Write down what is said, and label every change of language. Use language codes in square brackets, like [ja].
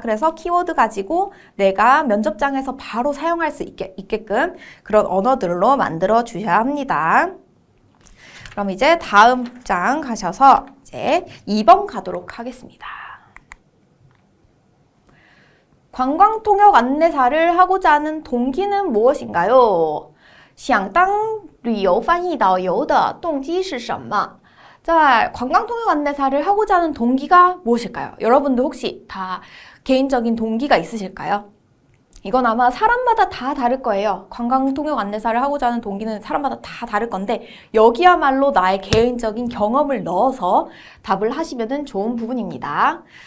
[ko] 그래서 키워드 가지고 내가 면접장에서 바로 사용할 수 있게끔 그런 언어들로 만들어 주셔야 합니다. 그럼 이제 다음 장 가셔서 이제 2번 가도록 하겠습니다. 관광통역 안내사를 하고자 하는 동기는 무엇인가요? [zh] 想当旅游翻译导游的动机是什么? [ko] 자, 관광통역 안내사를 하고자 하는 동기가 무엇일까요? 여러분도 혹시 다 개인적인 동기가 있으실까요? 이건 아마 사람마다 다 다를 거예요. 관광통역 안내사를 하고자 하는 동기는 사람마다 다 다를 건데 여기야말로 나의 개인적인 경험을 넣어서 답을 하시면 좋은 부분입니다.